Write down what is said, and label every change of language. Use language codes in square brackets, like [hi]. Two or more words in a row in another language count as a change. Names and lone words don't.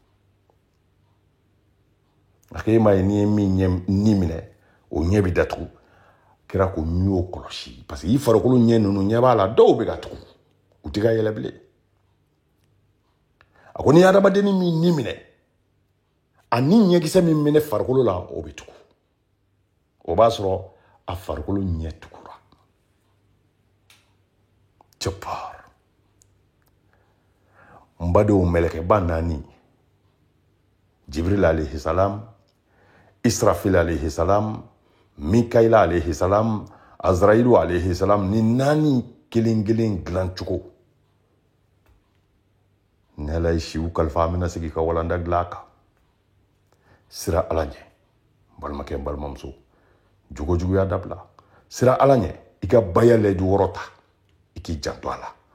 [bm] a ko e ma ye ni ye min ni minɛ o ɲɛ bɛ datugu kira ko n y'o kɔlɔsi [fr] parce que [bm] i farikolo ɲɛ ninnu ɲɛ b'a la dɔw bɛ ka tugu u tɛ ka yɛlɛ bilen a ko ni adamadenni min ni minɛ a ni ɲɛkisɛ min bɛ ne farikolo la o bɛ tugu o b'a sɔrɔ a farikolo ɲɛ tugura cɛpar n badenw mɛlɛkɛba 4 Jibril [ar] عليه السلام [bm] Israfil [ar] عليه السلام [bm] Mikaila [ar] عليه السلام [bm] Azrailu [ar] عليه السلام [bm] ni 4 kelen dilan cogo ne Ala ye siw kalifa an bɛna sigi ka walanda dilan a kan sira Ala ɲɛ balimakɛ n balimamuso jogojuguya dabila sira Ala ɲɛ i ka baya layidu wɔrɔ ta i k'i janto a la